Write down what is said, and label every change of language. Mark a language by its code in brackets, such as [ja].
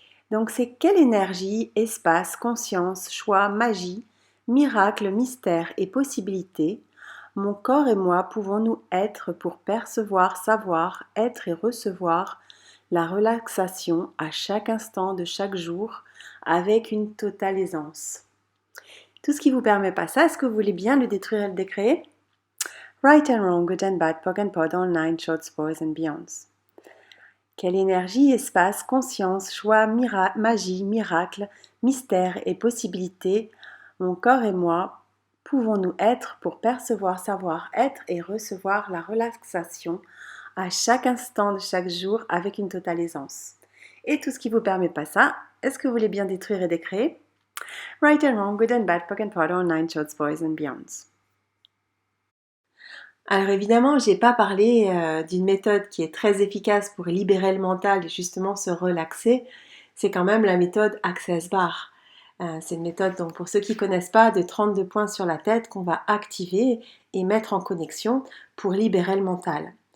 [fr] Donc c'est quelle énergie, espace, conscience, choix, magie, miracle, mystère et possibilité, mon corps et moi pouvons-nous être pour percevoir, savoir, être et recevoir la relaxation à chaque instant de chaque jour avec une totale aisance. Tout ce qui vous permet pas ça, est-ce que vous voulez bien le détruire et le décréer? [en] Right and wrong, good and bad, POC and POD, online, shorts, boys and beyonds. [fr] Quelle énergie, espace, conscience, choix, magie, miracle, mystère et possibilité, mon corps et moi, pouvons-nous être pour percevoir, savoir, être et recevoir la relaxation à chaque instant de chaque jour avec une totale aisance. Et tout ce qui ne vous permet pas ça, est-ce que vous voulez bien détruire et décréer? [en] Right and wrong, good and bad, POC and POD, online, shorts, boys and beyonds. [fr] Alors évidemment, j'ai pas parlé d'une méthode qui est très efficace pour libérer le mental et justement se relaxer. C'est quand même la méthode Access Bar. C'est une méthode, donc pour ceux qui connaissent pas, de 32 points sur la tête qu'on va activer et mettre en connexion pour libérer le mental.